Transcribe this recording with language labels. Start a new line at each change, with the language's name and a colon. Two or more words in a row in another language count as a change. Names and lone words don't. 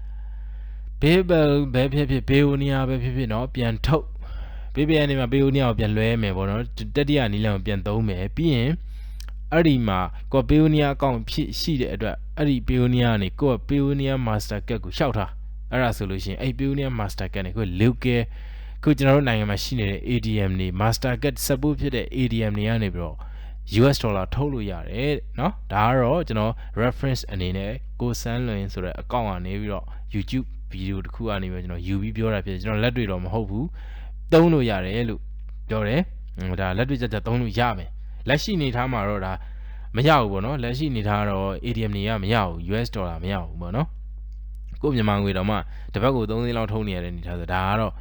Burmese: PayPal ပဲဖြစ်ဖြစ် Payoneer ပဲဖြစ်ဖြစ်เนาะပြန်ထုတ် PayPal နေမှာ Payoneer ကိုပြန်လွှဲမယ်ပေါ့နော်တတိယနည်းလမ်းကိုပြန်သုံးမယ်ပြီးရင်အဲ့ဒီမှာကို Payoneer account ဖြစ်ရှိတဲ့အတွက်အဲ့ဒီ Payoneer ကနေကို Payoneer master card ကိုရှောက်ထားအဲ့ဒါဆိုလို့ရှိရင်အဲ့ Payoneer master card နဲ့ကို local ခုကျွန်တော်တို့နိုင်ငံမှာရှိနေတဲ့ ATM တွေ master card support ဖြစ်တဲ့ ATM တွေကနေပြီးတော့ US ဒေါ် လာထုတ်လို့ရတယ်เนาะဒါကတော့ကျွန်တော် reference အနေနဲ့ကိုစန်းလွင်ဆိုတဲ့ account ကနေပြီးတော့ YouTube ဗီဒီယိုတစ်ခုကနေပြီးကျွန်တော်ယူပြီးပြောတာဖြစ်ကျွန်တော်လက်တွေ့တော့မဟုတ်ဘူးသုံးလို့ရတယ်လို့ပြောတယ်ဒါလက်တွေ့ကြသုံးလို့ရမယ်လက်ရှိနေထားမှာတော့ဒါမရဘူးပေါ့နော်လက်ရှိနေထားတော့ ATM တွေကမရဘူး US ဒေါ်လာမရဘူးပေါ့နော်ကိုမြန်မာငွေတော့မှတစ်ပတ်ကို3သိန်းလောက်ထုတ်နေရတဲ့နေထားဆိုဒါကတော့